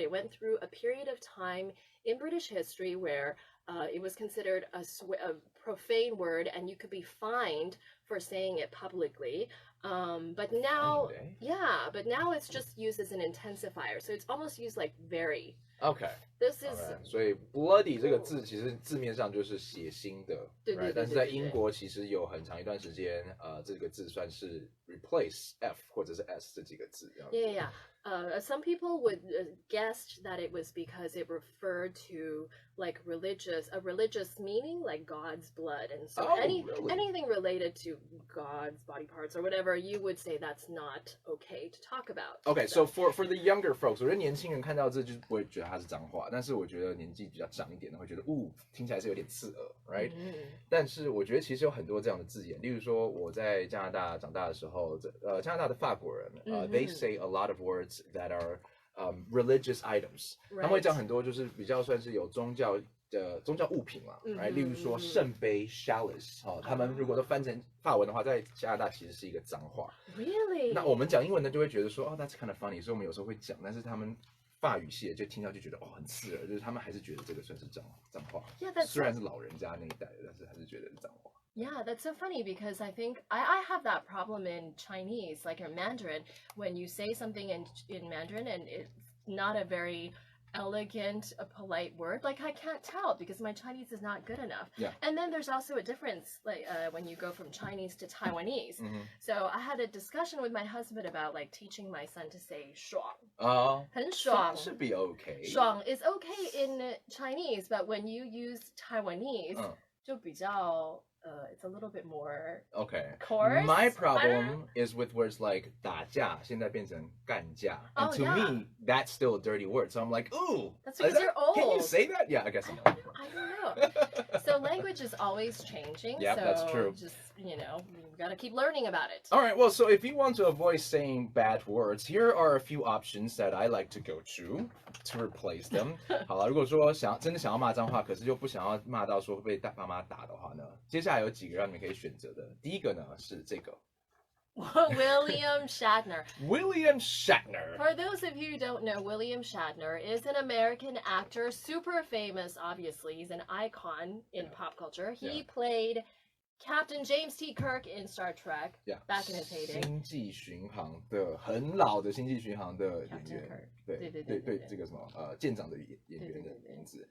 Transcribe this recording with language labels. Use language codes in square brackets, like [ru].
[en] It went through a period of time in British history where it was considered a profane word, and you could be fined for saying it publicly. But now, but now it's just used as an intensifier, so it's almost used like very. Okay. This is [zh] 所以 bloody 这个字其实字面上就是血腥的，对对对，但是在英国其实有很长一段时间，这个字算是 [en] replace F [zh] 或者是 S 这几个字。 [en] Yeah. Some people would guess that it was because it referred to like a religious meaning, like God's blood, and so anything related to God's body parts or whatever, you would say that's not okay to talk about. Okay, so for the younger folks, [zh] 我觉得年轻人看到这就不会觉得它是脏话，但是我觉得年纪比较长一点的会觉得，听起来是有点刺耳 ，right？但是我觉得其实有很多这样的字眼，例如说我在加拿大长大的时候，加拿大的法国人， [en] they say a lot of words that are religious items， [zh] 他们会讲很多就是比较算是有宗教物品嘛，right？例如说圣杯 chalice， 他们如果都翻成法文的话，在加拿大其实是一个脏话。 [en] Really？ [zh] 那我们讲英文的就会觉得说， [en] that's kind of funny， [zh] 所以我们有时候会讲，但是他们法语系的就听到就觉得很刺耳，就是他们还是觉得这个算是脏话。虽然是老人家那一代的，但是还是觉得是脏话。 [en] Yeah, that's so funny because I think I have that problem in Chinese, like in Mandarin, when you say something in Mandarin and it's not a very elegant, a polite word, like I can't tell because my Chinese is not good enough. Yeah. And then there's also a difference, like when you go from Chinese to Taiwanese. So I had a discussion with my husband about like teaching my son to say 爽. [zh] 很爽 [en] should be okay. 爽 is okay in Chinese, but when you use Taiwanese, [zh] 就比较 [en] it's a little bit more coarse. My problem is with words like 打架，现在变成干架. And to me, that's still a dirty word. So I'm like, ooh. That's because you're old. Can you say that? Yeah, I guess I'm old. I don't know. So language is always changing. Yeah, so that's true. Just, you've got to keep learning about it. All right, well, so if you want to avoid saying bad words, here are a few options that I like to go to replace them. [zh] 好了，如果说真的想要骂脏话，可是又不想要骂到说会被爸妈打的话呢，接下来有几个让你们可以选择的。第一个呢是这个。 [en] William Shatner. William Shatner. For those of you who don't know, William Shatner is an American actor, super famous, obviously. He's an icon in pop culture. He played Captain James T. Kirk in Star Trek back in his heyday. [zh] 星际巡航的很老的星际巡航的演员，对，这个什么舰长的演员的名字。